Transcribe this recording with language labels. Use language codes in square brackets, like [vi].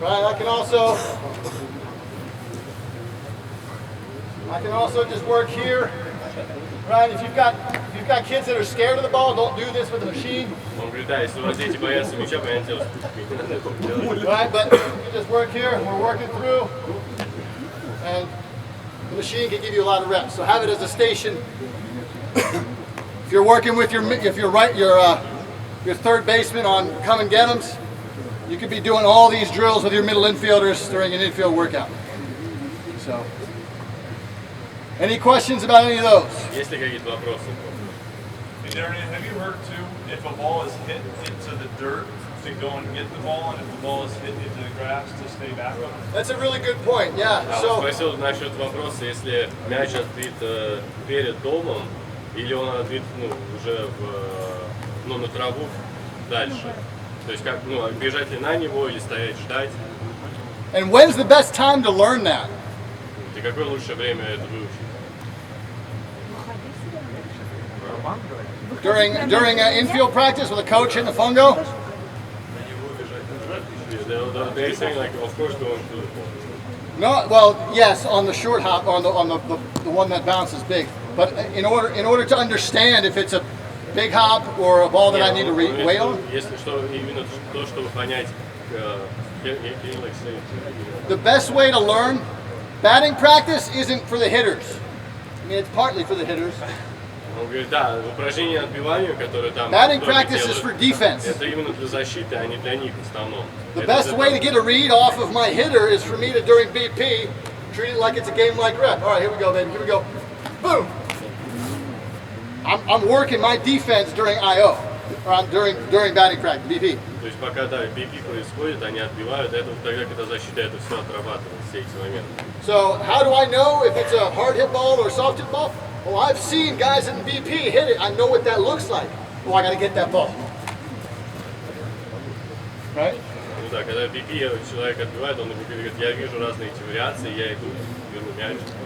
[en] Right, I can also just work here. Right, if you've got kids that are scared of the ball, don't do this with the machine. [ru] Он говорит, да, если у вас дети боятся мяча, понятное дело, с пушкой не надо этого делать. [en] Right, but you just work here, we're working through, and the machine can give you a lot of reps. So have it as a station. If you're working with your third baseman on come and get 'ems, you could be doing all these drills with your middle infielders during an infield workout. So, any questions about any of those? [ru] Есть ли какие-то вопросы? [en] And Darren, have you heard too, if a ball is hit into the dirt, to go and get the ball, and if the ball is hit into the grass, to stay back up? That's a really good point. Yeah. А So. [ru] вот спросил насчет вопроса, если мяч отбит перед домом, или он отбит уже на траву дальше. То есть как, бежать ли на него, или стоять ждать. [en] And when's the best time to learn that? [ru] И какое лучшее время это выучить? [en] During infield practice with a coach hitting the fungo? But they're saying like, of course, going to the ball. No, well, yes, on the short hop, on the one that bounces big. But in order to understand if it's a big hop or a ball that I need to weigh on. [ru] Если что, именно то, чтобы понять, [en] like say. The best way to learn, batting practice isn't for the hitters. I mean, it's partly for the hitters. [ru] Он говорит, да, упражнения отбиванию, которые там. [en] Batting practice is for defense. [ru] Это именно для защиты, а не для них в основном. [en] The best way to get a read off of my hitter is for me to, during BP, treat it like it's a game like rep. All right, here we go, baby. Here we go. Boom. I'm working my defense during IO, or during batting practice, BP. [ru] То есть пока да, BP происходит, они отбивают, это тогда, когда защита это все отрабатывает, все эти моменты. [en] So how do I know if it's a hard hit ball or a soft hit ball? Well, I've seen guys in BP hit it. I know what that looks like. Oh, I got to get that ball. Right? [ru] Ну да, когда BP человек отбивает, он говорит, я вижу разные эти вариации, я иду, беру мяч.